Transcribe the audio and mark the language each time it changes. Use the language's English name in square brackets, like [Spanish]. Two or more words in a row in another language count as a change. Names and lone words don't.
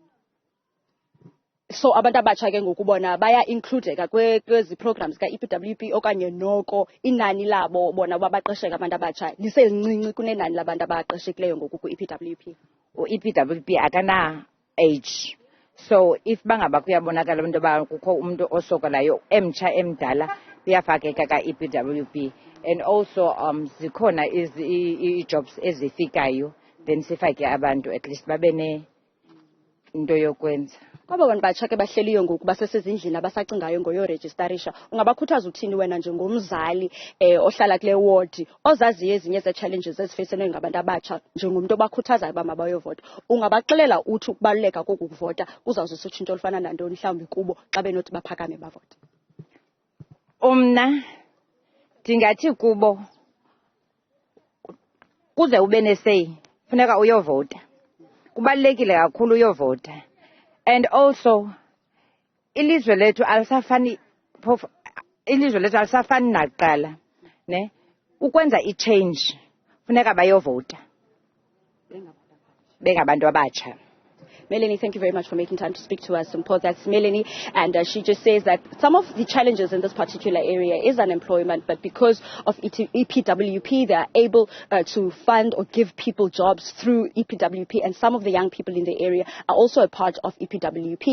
[Xhosa] So abantu abatsha ke ngokubona baya includeka kwezi programs ka-EPWP okanye noko inani labo bona babaqesheka abantu abatsha liselincinci kunenani labantu abaqeshekileyo ngoku ku-EPWP? U-EPWP akana age. [English] So if [Xhosa] bangaba kuyabonakala abantu kukho umuntu osokolayo emtsha emdala uyafakeka ka-EPWP. [English] And also [Xhosa] zikhona i-jobs ezifikayo, then sifake abantu [English] at least [Xhosa] babe ne into yokwenza. kwaba bantu batsha ke bahleliyo ngoku basesezindlini abasacingayo ngoyorejistarisha ungabakhuthaza uthini wena njengomzali ohlala kule ward ozaziyo ezinye ze-challenges ezifesenwe ngabantu abatsha njengomntu obakhuthazayo uba mabayovota ungabaxelela uthi ukubaluleka koku kuvota kuzawuzisa utshintsho olufana nantoni mhlawumbi kubo xa benothi baphakame bavota? Mna ndingathi kubo kuze ube nesay funeka uyovota, kubalulekile kakhulu uyovota. [English] And also [Xhosa] ilizwe lethu alisafani nakuqala, ne? Ukwenza i-change funeka bayovota bengabantu abatsha. [English] Melanie, thank you very much for making time to speak to us. And Paul, that's Melanie, and she just says that some of the challenges in this particular area is unemployment, but because of EPWP, they are able to fund or give people jobs through EPWP, and some of the young people in the area are also a part of EPWP.